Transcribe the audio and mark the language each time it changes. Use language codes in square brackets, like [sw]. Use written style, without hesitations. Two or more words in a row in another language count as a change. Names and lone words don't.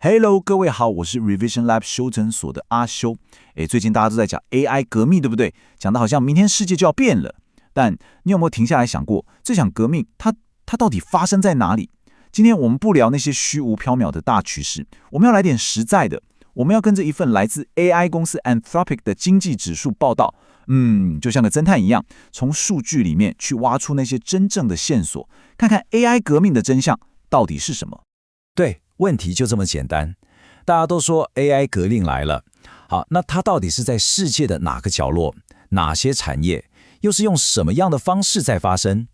[zh] Hello， 各位好，我是 Revision Lab 修整所的阿修。最近大家都在講 AI 革命，對不對？講的好像明天世界就要變了。但你有沒有停下來想過，這場革命它到底發生在哪裡？今天我們不聊那些虛無縹緲的大趨勢，我們要來點實在的。我們要跟着一份來自 AI 公司 Anthropic 的經濟指數報道，就像個偵探一樣，從數據裡面去挖出那些真正的線索，看看 AI 革命的真相到底是什麼。對，問題就這麼簡單。大家都說 AI 革命來了，好，那它到底是在世界的哪個角落，哪些產業，又是用什麼樣的方式在發生？